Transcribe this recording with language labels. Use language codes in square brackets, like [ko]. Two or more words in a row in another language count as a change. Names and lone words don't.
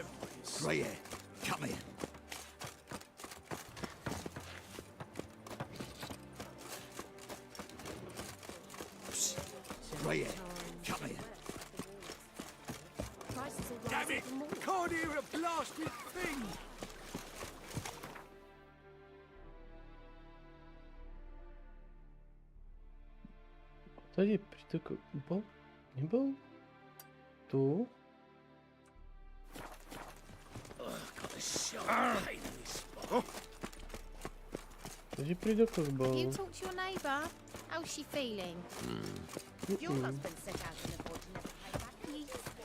[en] Greyhair, come in. Greyhair, come in. Prices will rise Damn it! even more. Can't hear a blasted thing! [sk] Tady prítok bol? Nebol? Tu? [en] Got a sharp pain in this spot. [sk] Tady prítok bol? [en] You talk to your neighbour. How's she feeling? Your husband set out in the void and never came back, please.